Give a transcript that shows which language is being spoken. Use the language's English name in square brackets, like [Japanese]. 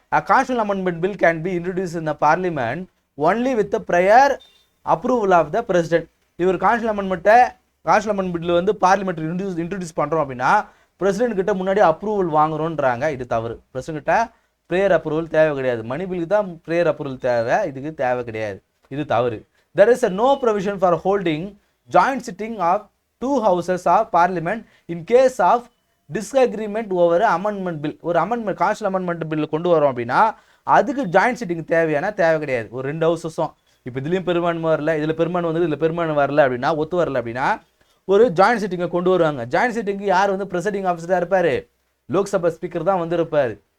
[English] Constitutional amendment bill can be introduce in the parliament only with the prior approval of the president. [Tamil] இவர் constitutional amendment bill வந்து parliament introduce பண்ணுறோம் அப்படின்னா president கிட்ட முன்னாடி approval வாங்குறோன்றாங்க. இது தவறு. பிரசிடென்ட் கிட்ட ப்ரேயர் அப்ரூவல் தேவை கிடையாது. மணி பில்லுக்கு தான் ப்ரேயர் அப்ரூவல் தேவை, இதுக்கு தேவை கிடையாது. இது தவறு. [English] There is a no provision for holding joint sitting of two houses of parliament in case of disagreement over amendment bill. [Tamil] ஒரு அமெண்ட்மெண்ட் கான்ஸ்டியூஷனல் அமெண்ட்மெண்ட் பில் கொண்டு வரோம் அப்படின்னா அதுக்கு ஜாயிண்ட் சிட்டிங் தேவையான தேவை கிடையாது. ஒரு 2 ஹவுசஸும் இப்போ இதுலேயும் பெரும்பான்மை வரல, இதில் பெரும்பான்மை வந்து இதில் பெரும்பான்மை வரல அப்படின்னா, ஒத்து வரல அப்படின்னா ஒரு ஜாயிண்ட் சிட்டிங்கை கொண்டு வருவாங்க. ஜாயிண்ட் சிட்டிங்கு யார் வந்து ப்ரெசைடிங் ஆஃபீஸராக இருப்பார்? லோக்சபா ஸ்பீக்கர் தான் வந்து இருப்பார்.